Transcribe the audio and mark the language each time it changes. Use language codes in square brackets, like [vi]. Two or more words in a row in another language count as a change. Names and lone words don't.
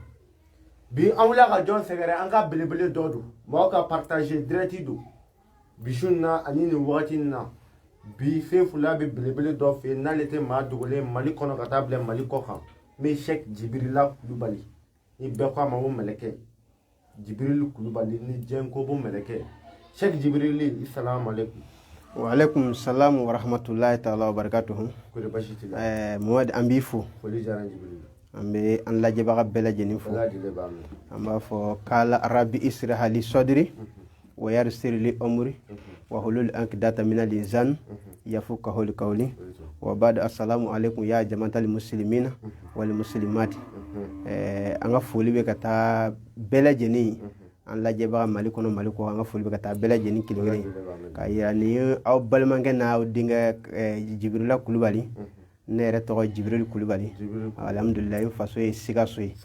[bm] Bi an wulila ka jɔn sɛgɛrɛ an ka belebele dɔ don mɔgɔw ka [fr] partager direct [bm] don bisu na ani nin wagati na bi Sefula bɛ belebele dɔ fɛ n'ale tɛ maa dogolen Mali kɔnɔ ka taa bila Mali kɔ kan min Cheikh Djibrila Kulubali ni bɛɛ ko a ma ko mɛlɛkɛ Djibril Kulubali ni diɲɛ ko bɔ mɛlɛkɛ Cheikh Djibril [ar] السلام عليكم. وعليكم السلام ورحمة الله تعالى وبركاته. [bm] Kore basi t'i la. Mohamed an b'i fo. Foli diyara Djibril. An bɛ an lajɛbaga bɛɛ lajɛlen fo. [ar] An b'a fɔ k'ala رب اشرح لي صدري ويسر لي أمري واحلل عقدة من اللسان يفقهوا لي قولي وبعد السلام عليكم يا جماعة المسلمين والمسلمات. [bm] An ka foli bɛ ka taa bɛɛ lajɛlen an lajɛbaga Mali kɔnɔ Mali kɔ an ka foli bɛ ka taa bɛɛ lajɛlen kelen ka yira ni aw balimakɛ n'a denkɛ Djibrila Kulubali. Ne yɛrɛ tɔgɔ Djibril Kulubali. Alhamdulillah n faso ye Sikaso ye.